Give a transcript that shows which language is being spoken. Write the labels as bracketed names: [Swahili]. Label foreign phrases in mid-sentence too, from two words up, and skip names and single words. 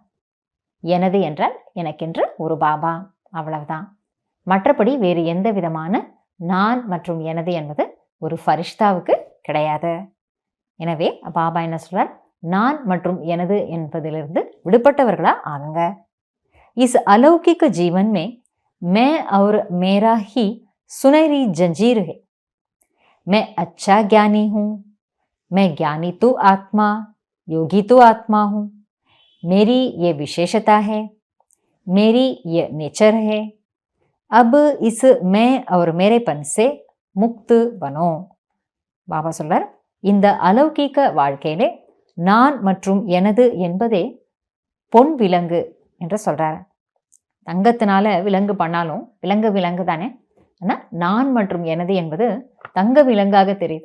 [Tamil] எனது என்றால் எனக்கென்று ஒரு பாபா, அவ்வளவுதான். மற்றபடி வேறு எந்த விதமான நான் மற்றும் எனது என்பது ஒரு ஃபரிஷ்தாவுக்கு கிடையாது. எனவே பாபா என்ன சொல்றார்? நான் மற்றும் எனது என்பதிலிருந்து விடுபட்டவர்களா ஆகுங்க. [Hindi] इस अलौकिक जीवन में मैं और मेरा ही सुनहरी जंजीर है. मैं अच्छा ज्ञानी हूँ, मैं ज्ञानी तो आत्मा, योगी तो आत्मा हूँ. मेरी ये विशेषता है, मेरी ये नेचर है. अब इस मैं और मेरेपन से मुक्त बनो. [Tamil] பாபா சொல்றார், இந்த அலௌகீக வாழ்க்கையிலே நான் மற்றும் எனது என்பதே பொன் விலங்கு என்று சொல்றாரு. தங்கத்தினால விலங்கு பண்ணாலும் விலங்கு தானே. ஆனால் நான் மற்றும் எனது என்பது தங்க விலங்காக தெரியுது.